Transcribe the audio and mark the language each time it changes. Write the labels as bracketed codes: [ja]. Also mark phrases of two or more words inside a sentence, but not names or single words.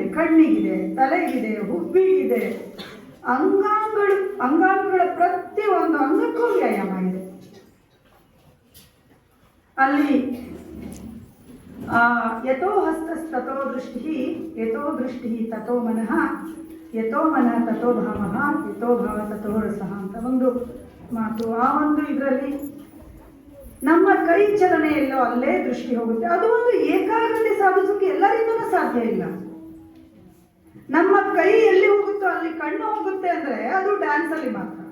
[kn] ಕಣ್ಣಿಗಿದೆ, ತಲೆಗಿದೆ, ಹುಬ್ಬಿಗಿದೆ, ಅಂಗಾಂಗಗಳ ಪ್ರತಿಯೊಂದು ಅಂಗಕ್ಕೂ ವ್ಯಾಯಾಮ ಇದೆ. [sa] ಅಲ್ಲಿ ಯಥೋ ಹಸ್ತಸ್ತೋ ದೃಷ್ಟಿ, ಯಥೋ ದೃಷ್ಟಿ ತಥೋ ಮನಃ, ಯಥೋ ಮನಃ ತಥೋ ಭಾವಃ, ಯಥೋ ಭಾವ ತಥೋ ರಸಃ [kn] ಅಂತ ಒಂದು ಮಾತು. ಆ ಒಂದು ಇದರಲ್ಲಿ ನಮ್ಮ ಕೈ ಚಲನೆ ಎಲ್ಲೋ ಅಲ್ಲೇ ದೃಷ್ಟಿ ಹೋಗುತ್ತೆ. ಅದು ಒಂದು ಏಕಾಗ್ರತೆ ಸಾಧಿಸೋಕೆ ಎಲ್ಲರಿಂದಲೂ ಸಾಧ್ಯ ಇಲ್ಲ. ನಮ್ಮ ಕೈ ಎಲ್ಲಿ ಹೋಗುತ್ತೋ ಅಲ್ಲಿ ಕಣ್ಣು ಹೋಗುತ್ತೆ ಅಂದರೆ ಅದು ಡ್ಯಾನ್ಸಲ್ಲಿ ಮಾತ್ರ.